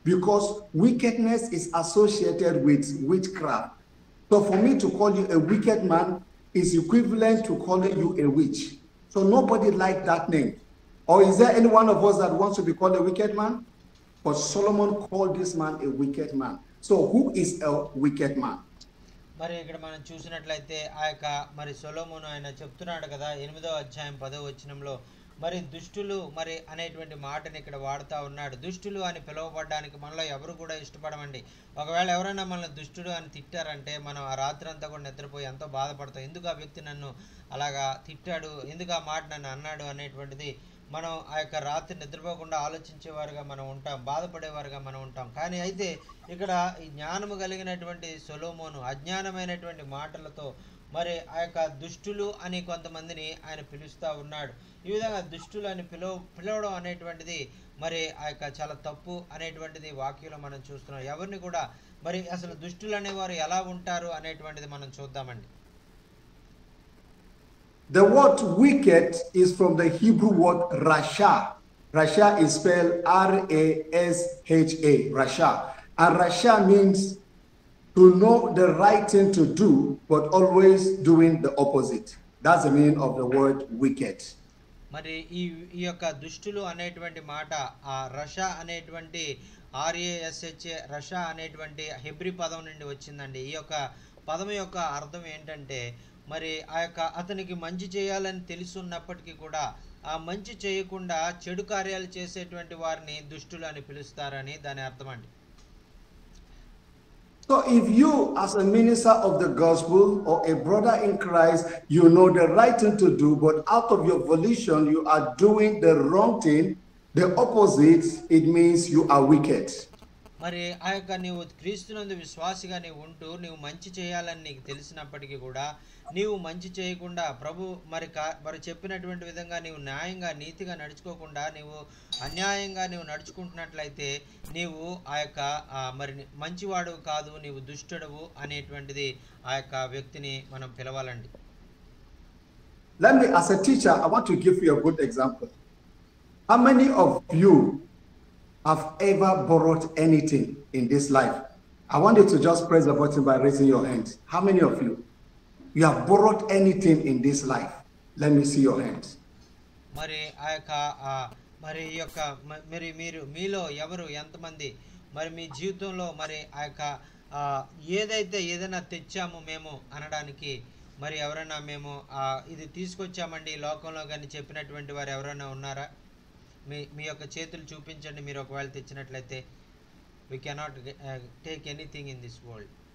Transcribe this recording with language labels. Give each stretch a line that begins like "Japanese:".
English: Because wickedness is associated with witchcraft. So for me to call you a wicked man is equivalent to calling you a witch. So nobody likes that name. Or is there any one of us that wants to be called a wicked man? But Solomon called this man a wicked man. So who is a wicked man?
Telugu: మరి ఇక్కడ మనం చూసినట్లయితే ఆ యొక్క మరి సొలొమోను ఆయన చెప్తున్నాడు కదా 8వ అధ్యాయం 10వ వచనంలో మరి దుష్టులు మరి అనేటువంటి మాటని ఇక్కడ వాడుతూ ఉన్నాడు. దుష్టులు అని పిలువబడడానికి మనలో ఎవరు కూడా ఇష్టపడమండి. ఒకవేళ ఎవరైనా మనల్ని దుష్టుడు అని తిట్టారంటే మనం ఆ రాత్రి అంతా కూడా నిద్రపోయి ఎంతో బాధపడతాం. ఎందుకు ఆ వ్యక్తి నన్ను అలాగా తిట్టాడు, ఎందుకు ఆ మాట నన్ను అన్నాడు అనేటువంటిది మనం ఆ యొక్క రాత్రి నిద్రపోకుండా ఆలోచించేవారుగా మనం ఉంటాం, బాధపడేవారుగా మనం ఉంటాం. కానీ అయితే ఇక్కడ ఈ జ్ఞానము కలిగినటువంటి సొలొమోను అజ్ఞానమైనటువంటి మాటలతో మరి ఆ యొక్క దుష్టులు అని కొంతమందిని ఆయన పిలుస్తూ ఉన్నాడు. ఈ విధంగా దుష్టులు అని పిలవడం అనేటువంటిది మరి ఆ యొక్క చాలా తప్పు అనేటువంటిది వాక్యంలో మనం చూస్తున్నాం. ఎవరిని కూడా మరి అసలు దుష్టులు అనేవారు ఎలా ఉంటారు అనేటువంటిది మనం చూద్దామండి.
English: The word wicked is from the Hebrew word rasha. Rasha is spelled R-A-S-H-A, rasha. And rasha means to know the right thing to do, but always doing the opposite. That's the meaning of the word wicked.
Telugu: మరి ఈ యొక్క దుష్టులు అనేటువంటి మాట ఆ రషా అనేటువంటి RASHA Rasha అనేటువంటి Hebrew పదం నుండి వచ్చిందండి. ఈ యొక్క పదం యొక్క అర్థం ఏంటంటే మరి ఆ యొక్క అతనికి మంచి చేయాలని తెలుసున్నప్పటికీ కూడా ఆ మంచి చేయకుండా చెడు కార్యాలు చేసేటువంటి వారిని దుష్టులు అని పిలుస్తారని దాని అర్థం అండి.
English: So if you as a minister of the gospel or a brother in Christ, you know the right thing to do, but out of your volition you are doing the wrong thing, the opposite, it means you are wicked.
Telugu: మరి ఆ యొక్క నీవు క్రీస్తునందు విశ్వాసిగా నీవు ఉంటూ నీవు మంచి చేయాలని నీకు తెలిసినప్పటికీ కూడా నీవు మంచి చేయకుండా ప్రభు మరి చెప్పినటువంటి విధంగా నీవు న్యాయంగా నీతిగా నడుచుకోకుండా నీవు అన్యాయంగా నీవు నడుచుకుంటున్నట్లయితే నీవు ఆ యొక్క మరి మంచివాడు కాదు, నీవు దుష్టుడవు అనేటువంటిది ఆ యొక్క వ్యక్తిని మనం పిలవాలండి.
English: Let me, as a teacher, I want to give you a good example. How many of you have ever borrowed anything in this life? I want you to just press the button by raising your hands. How many of you have borrowed anything in this life? Let me see your hands.
Telugu: మరి ఆ యొక్క మరి ఈ యొక్క మరి మీరు మీలో ఎవరు ఎంతమంది మరి మీ జీవితంలో మరి ఆ యొక్క ఏదైనా తెచ్చాము మేము అనడానికి మరి ఎవరైనా మేము ఇది తీసుకొచ్చామండి ఈ లోకంలో కానీ చెప్పినటువంటి వారు ఎవరైనా ఉన్నారా? మీ యొక్క చేతులు చూపించండి. మీరు ఒకవేళ తెచ్చినట్లయితే.
English: We cannot take anything in this world.